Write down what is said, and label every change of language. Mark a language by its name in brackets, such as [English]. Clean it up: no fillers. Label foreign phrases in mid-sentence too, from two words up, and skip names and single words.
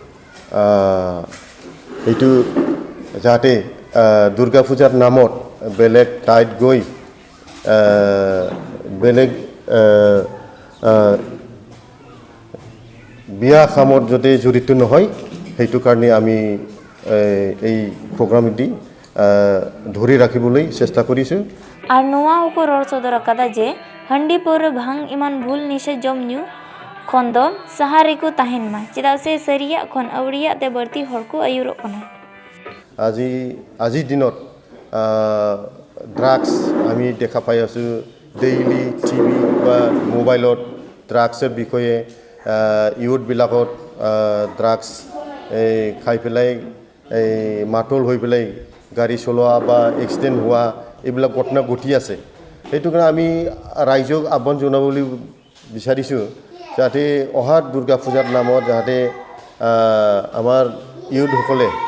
[Assamese] এইটো যাতে দুৰ্গা পূজাৰ নামত বেলেগ ঠাইত গৈ বেলেগ বিয়া কামত যদি জড়িত নহয় সেইটো কাৰণে আমি এই প্ৰগ্ৰামটি ধৰি ৰাখিবলৈ চেষ্টা কৰিছোঁ [Santali] और नुआ को रोड सदर अकदा जे हंडी पर भांग इमान भूल निशे जम न्यू खन दो सहारे को ताहेन मा चेदा से सरिया खन अवड़िया ते बर्ती हर को आयुरो कना [Assamese] আজি দিনত ড্ৰাগছ আমি দেখা পাই আছোঁ ডেইলি টিভি বা মোবাইলত ড্ৰাগছৰ বিষয়ে ইউথবিলাকত ড্ৰাগছ খাই পেলাই মাতল হৈ পেলাই গাড়ী চলোৱা বা এক্সিডেণ্ট হোৱা এইবিলাক ঘটনা ঘটি আছে সেইটো কাৰণে আমি ৰাইজক আহ্বান জনাবলৈ বিচাৰিছোঁ যাতে অহা দুৰ্গা পূজাৰ নামত যাতে আমাৰ ইউথসকলে